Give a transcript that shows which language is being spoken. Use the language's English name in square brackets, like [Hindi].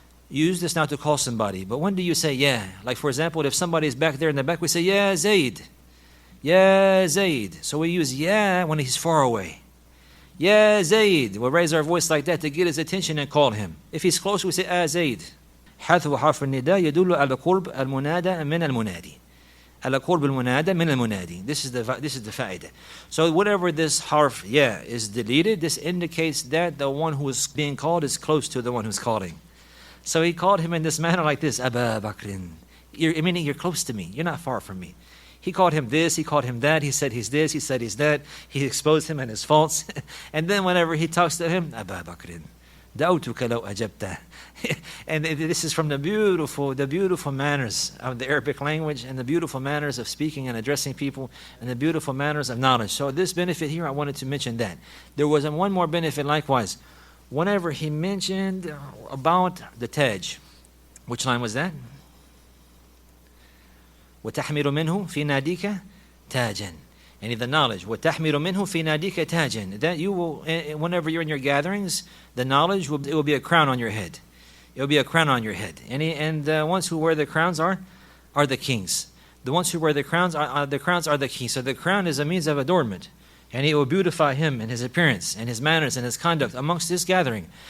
[English] You use this now to call somebody. But when do you say, yeah? Like, for example, if somebody is back there in the back, we say, Ya Zaid. Ya Zaid. So we use ya when he's far away. Ya Zaid. We'll raise our voice like that to get his attention and call him. If he's close, we say, Ah Zaid. [Arabic] حذف حرف النداء يدل على قرب المنادى من المنادي. على قرب المنادى من المنادي. [English] This is the fa'idah. So whatever this harf ya is deleted, this indicates that the one who is being called is close to the one who's calling. So he called him in this manner like this, Aba Bakrin. Meaning you're close to me. You're not far from me. He called him this, he called him that, he said he's this, he said he's that. He exposed him and his faults. And then whenever he talks to him, Aba Bakrin. [Arabic] دعوتك لو أجبت. [English] And this is from the beautiful manners of the Arabic language and the beautiful manners of speaking and addressing people and the beautiful manners of knowledge. So this benefit here, I wanted to mention that. There was one more benefit likewise. Whenever he mentioned about the Taj, which line was that? [Arabic] وتحمل منه في ناديك تاجا. [English] And the knowledge, [Arabic] وَتَحْمِلُ مِنْهُ فِي نَادِيكَ تَاجًا. [English] That you will, whenever you're in your gatherings, the knowledge, it will be a crown on your head. It will be a crown on your head. And the ones who wear the crowns are the kings. The ones who wear the crowns are the kings. So the crown is a means of adornment. And it will beautify him and his appearance and his manners and his conduct amongst this gathering.